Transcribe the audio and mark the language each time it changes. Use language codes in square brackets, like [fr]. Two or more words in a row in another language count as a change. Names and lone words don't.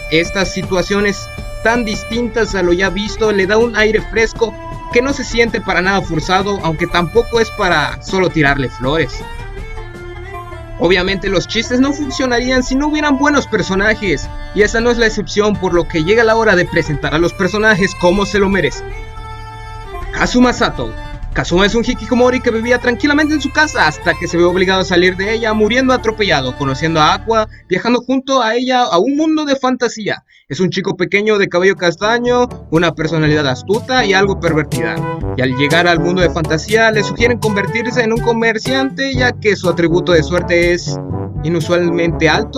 [es] Estas situaciones tan distintas a lo ya visto le da un aire fresco que no se siente para nada forzado, aunque tampoco es para solo tirarle flores. Obviamente los chistes no funcionarían si no hubieran buenos personajes, y esa no es la excepción, por lo que llega la hora de presentar a los personajes como se lo merecen. Kazuma Sato. Kazuma es un hikikomori que vivía tranquilamente en su casa hasta que se ve obligado a salir de ella, muriendo atropellado, conociendo a Aqua, viajando junto a ella a un mundo de fantasía. Es un chico pequeño de cabello castaño, una personalidad astuta y algo pervertida. Y al llegar al mundo de fantasía le sugieren convertirse en un comerciante, ya que su atributo de suerte es inusualmente alto.